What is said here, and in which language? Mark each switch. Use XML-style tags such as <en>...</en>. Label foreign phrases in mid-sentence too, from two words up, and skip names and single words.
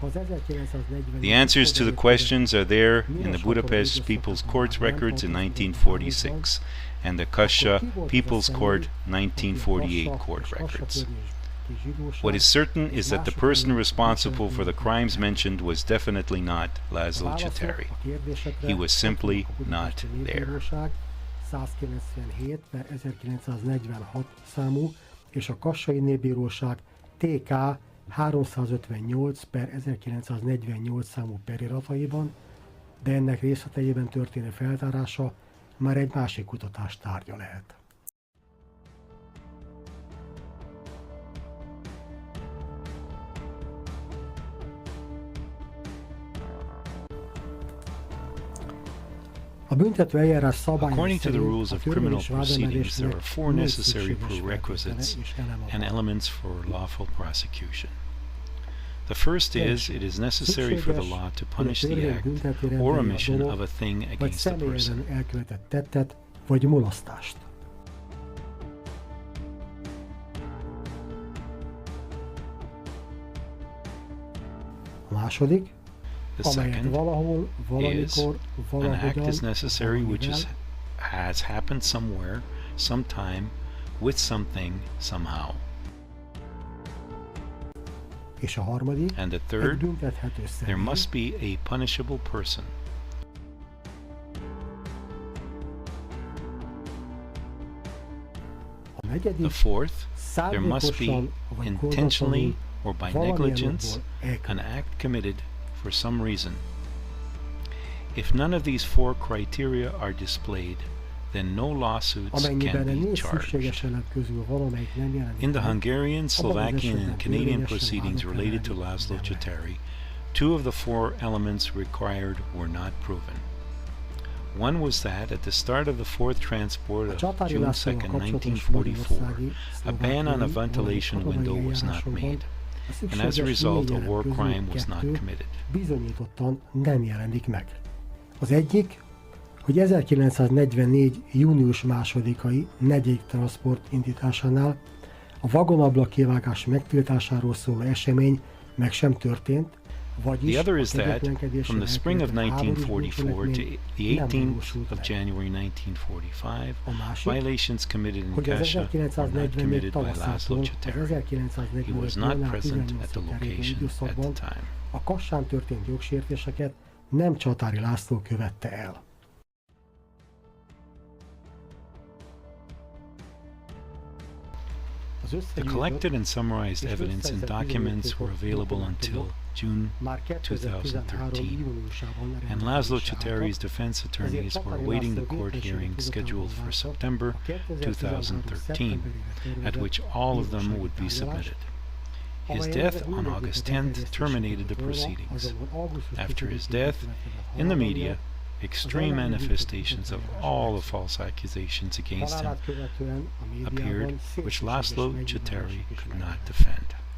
<en>The answers to the questions are there in the Budapest People's Court's records in 1946 and the Kassa People's Court 1948 court records. What is certain is that the person responsible for the crimes mentioned was definitely not Laszlo Csatary. He was simply not there.</en> <hu>197/1946 számú és a Kassai Népbíróság TK 358/1948 számú perirataiban, de ennek részleteiben történő feltárása már egy másik kutatás tárgya lehet. A büntető eljárás szabályai</hu> <en>According to the</en> <hu>szerint</hu> <en>rules</en> <hu>a</hu> <en>of criminal</en> <hu>törvényes</hu> <en>proceedings, there are</en> <hu>vádemelésnek 4 négy</hu> <en>necessary</en> <hu>szükséges</hu> <en>prerequisites</en> <hu>feltétele és elem</hu> <en>and</en> <hu>van.</hu> <en>elements for lawful prosecution. The first is, it is necessary for the law to punish the act or omission of a thing</en> <hu>vagy</hu> <en>against the person.</en> <hu>személyesen elkövetett tettet vagy mulasztást. A második,</hu> <en>The</en> <hu>amelyet</hu> <en>second</en> <hu>valahol,</hu> <en>is,</en> <hu>valamikor,</hu> <en>an act</en> <hu>valahogyan,</hu> <en>is necessary which</en> <hu>valamivel,</hu> <en>has happened somewhere, sometime, with something, somehow.</en> <hu>és a harmadik,</hu> <en>And the</en> <hu>egy</hu> <en>third,</en> <hu>büntethető</hu> <en>there</en> <hu>személy,</hu> <en>must be a punishable person.</en> <hu>a negyedik,</hu> <en>The fourth, there must be</en> <hu>szándékosan vagy</hu> <en>intentionally or by</en> <hu>valamilyen</hu> <en>negligence</en> <hu>okból</hu> <en>an</en> <hu>elkövetett.</hu> <en>act committed for some reason. If none of these 4 criteria are displayed, then no lawsuits</en> <hu>Amennyiben</hu> <en>can</en> <hu>a</hu> <en>be</en> <hu>négy</hu> <en>charged.</en> <hu>szükséges elem közül valamelyik nem jelenik</hu> <en>In the</en> <hu>meg,</hu> <en>Hungarian, Slovakian, and</en> <hu>esetben</hu> <en>Canadian</en> <hu>érvényesen</hu> <en>proceedings</en> <hu>vádok</hu> <en>related to</en> <hu>emelni</hu> <en>Laszlo</en> <hu>nem lehet.</hu> <en>Csatary, 2 of the 4 elements required were not proven. One was that at the start of the 4th transport</en> <hu>A</hu> <en>of</en> <hu>Csatáry</hu> <en>June</en> <hu>Lászlóval</hu> <en>2,</en> <hu>kapcsolatos</hu> <en>1944,</en> <hu>magyarországi,</hu> <en>a ban on a</en> <hu>szlovákiai,</hu> <en>ventilation</en> <hu>valamint</hu> <en>window</en> <hu>katonai</hu> <en>was not</en> <hu>eljárásokban</hu> <en>made,</en> <hu>a</hu> <en>and as a</en> <hu>szükséges</hu> <en>result, a</en> <hu>négy elem</hu> <en>war</en> <hu>közül</hu> <en>crime was not</en> <hu>2</hu> <en>committed.</en> <hu>bizonyítottan nem jelenik meg. Az egyik, hogy 1944. június 2-ai negyedik transport indításánál a vagonablak kivágás megtiltásáról szóló esemény meg sem történt, vagyis</hu> <en>The other</en> <hu>a</hu> <en>is that,</en> <hu>kegyetlenkedéssel</hu> <en>from the spring of</en> <hu>elkövetett háborús</hu> <en>1944 to</en> <hu>bűncselekmény</hu> <en>the</en> <hu>nem</hu> <en>18th</en> <hu>valósult</hu> <en>of</en> <hu>meg.</hu> <en>January 1945,</en> <hu>A másik,</hu> <en>violations committed in</en> <hu>hogy az</hu> <en>Kassa were not</en> <hu>1944</hu> <en>committed by Laszlo</en> <hu>tavaszától az</hu> <en>Csatary. He</en> <hu>1945.</hu> <en>was not</en> <hu>január</hu> <en>present at the</en> <hu>18-ig terjedő</hu> <en>location at the</en> <hu>időszakban</hu> <en>time.</en> <hu>a Kassán történt jogsértéseket nem Csatáry László követte el.</hu> <en>The collected and summarized evidence and documents were available until June 2013, and Laszlo Csatary's defense attorneys were awaiting the court hearing scheduled for September 2013, at which all of them would be submitted. His death on August 10th terminated the proceedings. After his death, in the media, extreme manifestations of all the false accusations against him appeared, which Laszlo Csatary could not defend.</en>